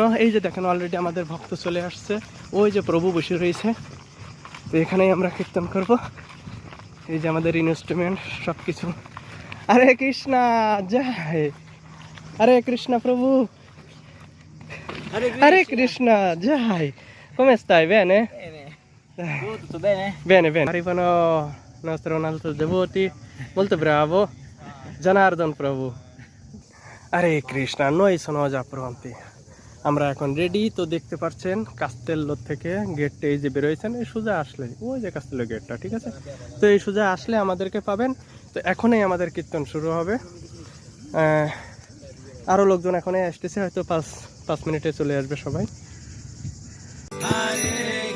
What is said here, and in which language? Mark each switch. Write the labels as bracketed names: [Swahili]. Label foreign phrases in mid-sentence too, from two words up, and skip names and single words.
[Bangla] এই যে দেখেন অলরেডি আমাদের ভক্ত চলে আসছে, ওই যে প্রভু বসে রয়েছে। তো এখানেই আমরা কীর্তন করব। এই যে আমাদের ইনস্ট্রুমেন্ট সব কিছু। হরে কৃষ্ণা জয়, হরে কৃষ্ণ প্রভু, হরে কৃষ্ণ জয়। [Italian] Come stai? Bene? Tutto bene? Bene, bene. Arrivano i nostri un altro devoti, molto bravo, Janardhan Prabhu. Hare Krishna, noi sono già pronti. [Bangla] আমরা এখন রেডি। তো দেখতে পাচ্ছেন কাস্তেল্লো থেকে গেটটা এই যে বেরোয়েছেন, এই সোজা আসলে ওই যে কাস্তেল্লো গেটটা, ঠিক আছে। তো এই সোজা আসলে আমাদেরকে পাবেন। তো এখনই আমাদের কীর্তন শুরু হবে। আরও লোকজন এখনই আসতেছে, হয়তো 5 মিনিটে চলে আসবে সবাই।